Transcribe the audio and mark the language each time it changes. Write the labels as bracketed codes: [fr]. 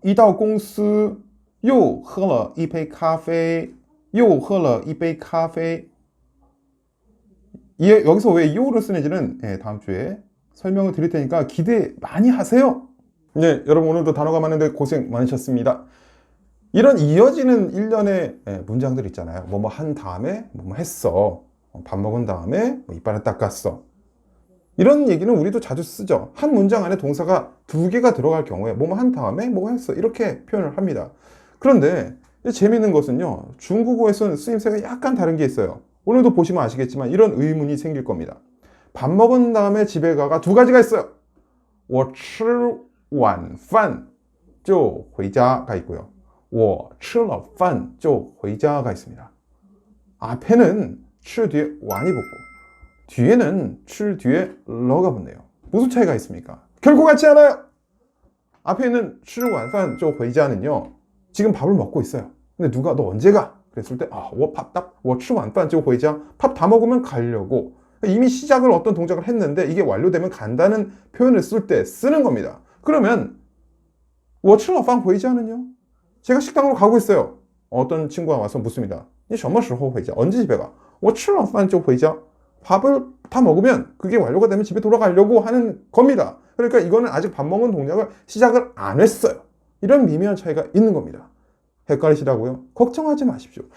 [zh] 一到公司又喝了一杯咖啡. 又喝了一杯咖啡. [ko] 여기서 왜 요를 쓰는지는 다음 주에 설명을 드릴 테니까 기대 많이 하세요. 네, 여러분 오늘도 단어가 많은데 고생 많으셨습니다. 이런 이어지는 일련의 문장들 있잖아요. 뭐뭐 한 다음에 뭐뭐 했어. 밥 먹은 다음에 뭐 이빨을 닦았어. 이런 얘기는 우리도 자주 쓰죠. 한 문장 안에 동사가 두 개가 들어갈 경우에 뭐뭐 한 다음에 뭐 했어. 이렇게 표현을 합니다. 그런데 재미있는 것은요. 중국어에서는 쓰임새가 약간 다른 게 있어요. 오늘도 보시면 아시겠지만 이런 의문이 생길 겁니다. 밥 먹은 다음에 집에 가가 두 가지가 있어요. [zh] 我吃晚饭就回家가 [ko] 있고요. [zh] 我吃了饭就回家가 [ko] 있습니다. 앞에는 吃 뒤에 완이 붙고 뒤에는 吃 뒤에 러가 붙네요. 무슨 차이가 있습니까? 결코 같지 않아요. 앞에 있는 [zh] 吃晚饭就回家 [ko] 는요. 지금 밥을 먹고 있어요. 근데 누가 너 언제 가? 그랬을 때 [zh] 我吃晚饭就回家. [ko] 밥 다 먹으면 가려고. 이미 시작을 어떤 동작을 했는데 이게 완료되면 간다는 표현을 쓸 때 쓰는 겁니다. 그러면 [zh] 我吃了饭回家 [ko] 는요. 제가 식당으로 가고 있어요. 어떤 친구가 와서 묻습니다. [zh] 你什么时候回家? [ko] 언제 집에 가? [zh] 我吃了饭就回家. [ko] 밥을 다 먹으면 그게 완료가 되면 집에 돌아가려고 하는 겁니다. 그러니까 이거는 아직 밥 먹은 동작을 시작을 안 했어요. 이런 미묘한 차이가 있는 겁니다. 헷갈리시다고요? 걱정하지 마십시오.